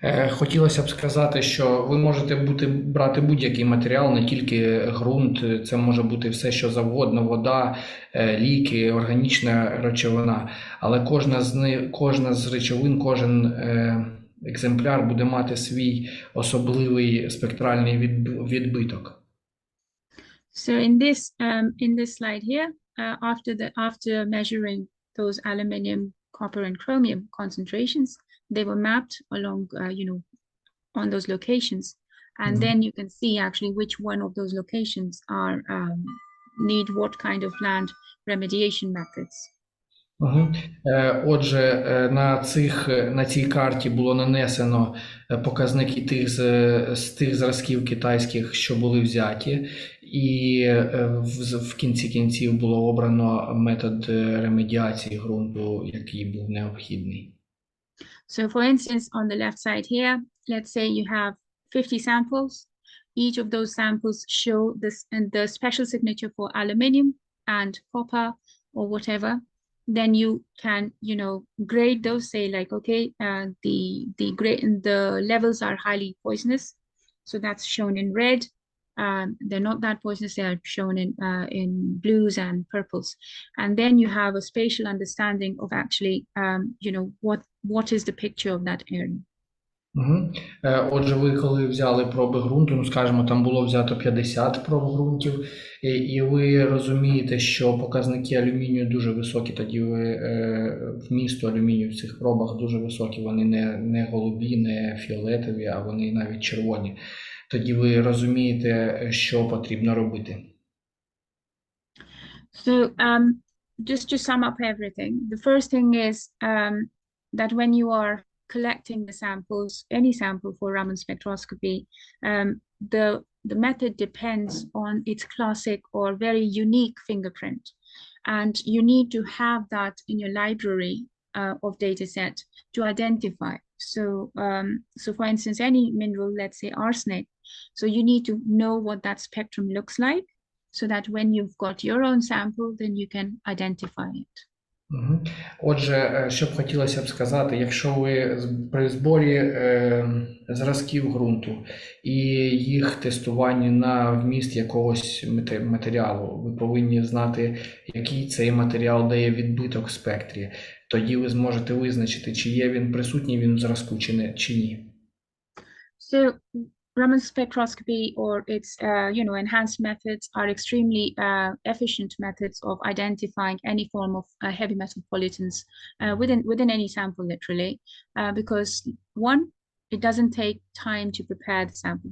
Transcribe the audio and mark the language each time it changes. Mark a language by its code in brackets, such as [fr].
[uk] Хотілося б сказати, що ви можете брати будь-який матеріал, не тільки ґрунт, це може бути все, що завгодно, вода, ліки, органічна речовина, але кожна з речовин, кожен екземпляр буде мати свій особливий спектральний відбиток. [en] So in this slide here, after measuring those aluminium, copper, and chromium concentrations, they were mapped along, on those locations, and then you can see actually which one of those locations are need what kind of land remediation methods. [uk] Отже, на цій карті було нанесено показники з тих зразків китайських, що були взяті, і в кінці кінців було обрано метод ремедіації ґрунту, який був необхідний. [en] So for instance, on the left side here, let's say you have 50 samples. Each of those samples show this and the special signature for aluminium and copper or whatever. Then you can, grade those, say like, okay, the levels are highly poisonous. So that's shown in red. They're not that poisonous, they are shown in blues and purples. And then you have a spatial understanding of actually, what is the picture of that area. Угу. [uk] Отже, ви коли взяли проби ґрунту, ну скажімо, там було взято 50 проб ґрунтів, і ви розумієте, що показники алюмінію дуже високі, тоді ви вмісту алюмінію в цих пробах дуже високі, вони не голубі, не фіолетові, а вони навіть червоні. Тоді ви розумієте, що потрібно робити. [en] So just to sum up everything, the first thing is that when you are collecting the samples, any sample for Raman spectroscopy, the method depends on its classic or very unique fingerprint. And you need to have that in your library of data set to identify. So for instance, any mineral, let's say arsenic, so you need to know what that spectrum looks like, so that when you've got your own sample, then you can identify it. [uk] Отже, що б хотілося б сказати, якщо ви при зборі зразків ґрунту і їх тестуванні на вміст якогось матеріалу, ви повинні знати, який цей матеріал дає відбиток в спектрі. Тоді ви зможете визначити, чи є він присутній він в зразку, чи ні. [en] So Raman spectroscopy or its enhanced methods are extremely efficient methods of identifying any form of heavy metal pollutants within any sample, literally, because one, it doesn't take time to prepare the sample.